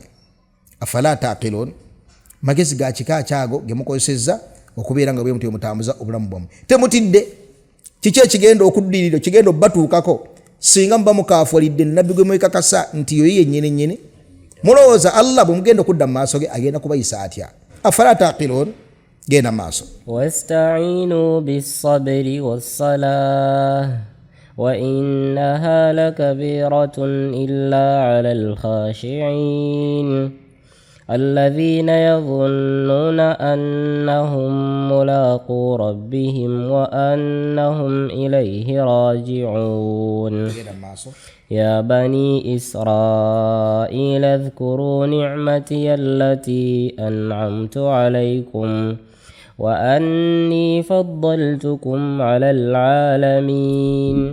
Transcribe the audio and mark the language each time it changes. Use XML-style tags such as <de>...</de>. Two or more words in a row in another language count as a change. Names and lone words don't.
<ar>أفلا تعقلون,</ar> <lg>magezi ga kikaaki ago ge mukozesezza okubeera nga bwe mutu mutambuza obulamu bwammwe. Temutidde kiki ekigenda okuddirira kigenda obbatuukako singa muba mukaafuulidde nabbi gwe mwekakasa nti yoyi yennyini. Mulowooza Allah bwe mugenda okudda mu maaso ge agenda kubayisa atya?</lg> <ar>أفلا تعقلون,</ar> <lg>genda maaso.</lg> <ar>واستعينوا بالصبر والصلاة وإنها لكبيرة إلا على الخاشعين الذين يظنون أنهم ملاقو ربهم وأنهم إليه راجعون. يا بني إسرائيل اذكروا نعمتي التي أنعمت عليكم وأني فضلتكم على العالمين.</ar>